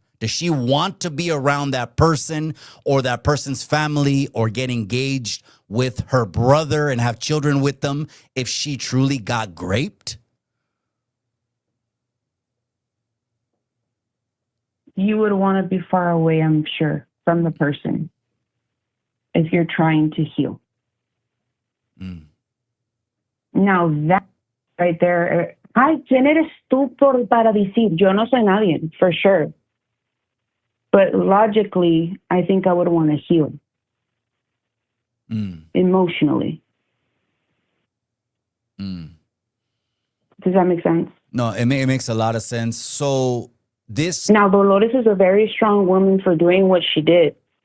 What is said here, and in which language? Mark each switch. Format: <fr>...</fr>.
<en>Does she want to be around that person or that person's family or get engaged with her brother and have children with them if she truly got graped? You would want to be far away, I'm sure, from the person if you're trying to heal. Now that right there,</en> <es>ay, ¿quién eres tú para decir? Yo no soy nadie,</es> <en>for sure. But logically, I think I would want to heal emotionally. Does that make sense? No, it makes a lot of sense. So this... Now, Dolores is a very strong woman for doing what she did.</en>